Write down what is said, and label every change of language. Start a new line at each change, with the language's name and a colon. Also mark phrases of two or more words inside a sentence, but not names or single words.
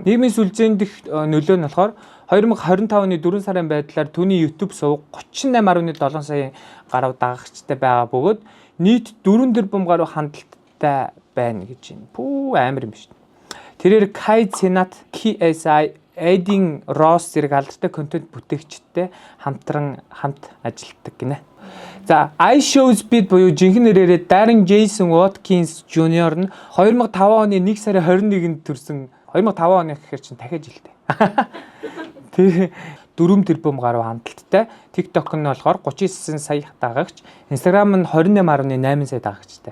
Mongolian: Нийгмийн сүлжээнд дэх нөлөө нь болохоор 2025 оны 4 сарын байдлаар түүний YouTube сувг 38.7 сая гаруй дагагчтай байгаа бөгөөд нийт 4 тэрбум гаруй хандлттай байна гэж байна. Пүү амар юм биш. Тэрээр Kai Cenat, KSI, Aiden Ross зэрэг алдартай контент бүтээгчтэй хамт ажилладаг гинэ. За I show speed буюу жинхэнэ нэрээр Darren Jason Watkins Jr. нь 2005 оны 1 сарын 21-нд төрсэн. 2005 оны гэхээр чинь дахиад жилтэй. Тэр 4 тэрбум гаруй хандлттай. TikTok нь болохоор 39 сая дагагч, Instagram нь 28.8 сая дагагчтай.